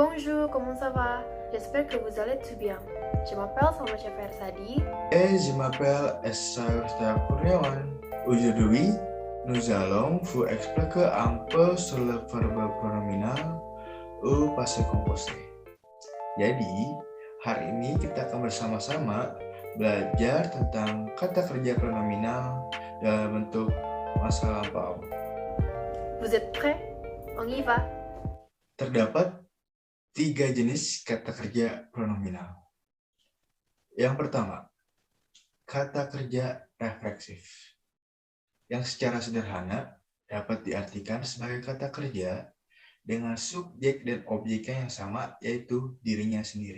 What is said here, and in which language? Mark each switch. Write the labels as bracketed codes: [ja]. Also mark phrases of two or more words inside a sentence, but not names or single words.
[fr] Bonjour, comment ça va? J'espère que vous allez tout bien. Je m'appelle Salma Shafer Sadi. Je m'appelle Esa Kurniawan. Aujourd'hui, nous allons vous expliquer un peu sur le verbe pronominal au passé composé. [id] Jadi, hari ini kita akan bersama-sama belajar tentang kata kerja pronominal dalam bentuk masa lampau. [fr] Vous êtes prêts? On y va. [id] Terdapat 3 jenis kata kerja pronominal. Yang pertama, kata kerja refleksif, yang secara sederhana dapat diartikan sebagai kata kerja dengan subjek dan objeknya yang sama, yaitu dirinya sendiri.